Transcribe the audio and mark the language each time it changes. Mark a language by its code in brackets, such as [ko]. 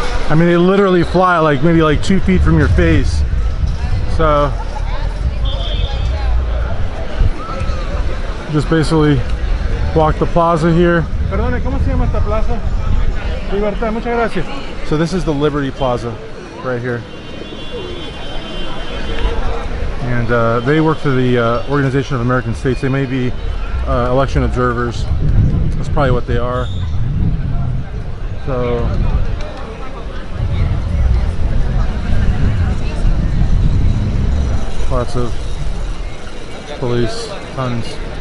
[en] I mean, they literally fly like maybe like 2 feet from your face. So just basically walk the plaza here. [es] Perdone, ¿cómo se llama esta plaza? Libertad, muchas gracias. [en] So this is the Liberty Plaza right here. And they work for the Organization of American States. They may be election observers. That's probably what they are. So lots of police, tons.